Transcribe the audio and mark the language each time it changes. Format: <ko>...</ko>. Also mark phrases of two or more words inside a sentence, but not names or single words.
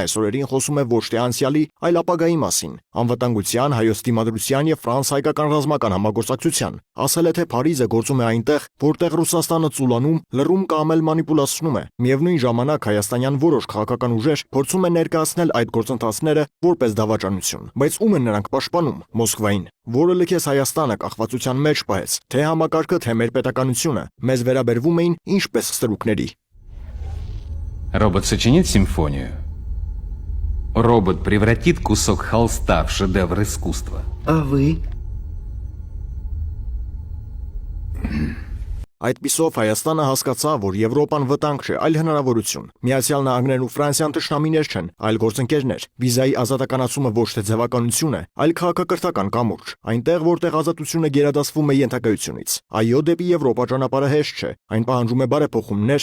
<hy>այս օրերին խոսում է ոչ թե անցյալի, այլ ապագայի մասին, անվտանգության, հայոց դիմադրության եւ ֆրանս-հայկական ռազմական համագործակցության։ Ասել է, թե Փարիզը գործում է այնտեղ, որտեղ Ռուսաստանը ծուլանում, լռում կամ էլ մանիպուլացնում է։ Միևնույն ժամանակ հայաստանյան որոշ քաղաքական ուժեր փորձում են ներկայացնել այդ գործընթացները որպես դավաճանություն, բայց ում են նրանք պաշտպանում։ Մոսկվային, որը լքեց Հայաստանը կախվածության մեջ պահեց, թե համակարգը, թե մեր պետականությունը մեզ վերաբերվում էին ինչպես ստրուկների։</hy> <ru>Робот сочинит симфонию. Робот превратит кусок холста в шедевр искусства. А вы?</ru> <hy>Այդպիսով Հայաստանը հասկացավ, որ Եվրոպան վտանգ չէ, այլ հնարավորություն։ Միացյալ Նահանգներն ու Ֆրանսիան թշնամիներ չեն, այլ գործընկերներ։ Վիզայի ազատականացումը ոչ թե ձևականություն է, այլ քաղաքակրթական կամուրջ, այնտեղ, որտեղ ազատությունը գերադասվում է ենթակայությունից։ Այո, դեպի Եվրոպա ճանապարհը հեշտ չէ, այն պահանջում է բարեփոխումներ,</hy>